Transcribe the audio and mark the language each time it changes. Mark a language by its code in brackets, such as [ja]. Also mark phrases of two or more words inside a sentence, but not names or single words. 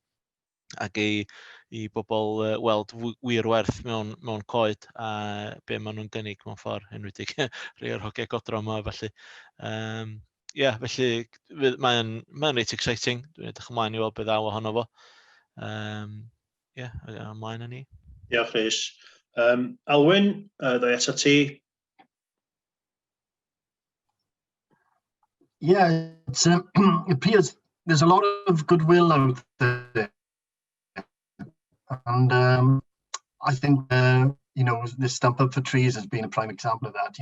[cy] Ac i bobl weld wir werth mewn coed a be maen nhw'n gynnig mewn ffordd, enwedig rhai o'r hogiau godro yma, felly. Felly mae'n reit exciting, dwi'n edrych ymlaen i weld beth ddaw ohono fo. Ymlaen â ni. Diolch, Rhys. Alwyn, ddoi ato ti. [en] Yeah, it appears there's a lot of goodwill out there. And I think, this Stump Up for Trees has been a prime example of that.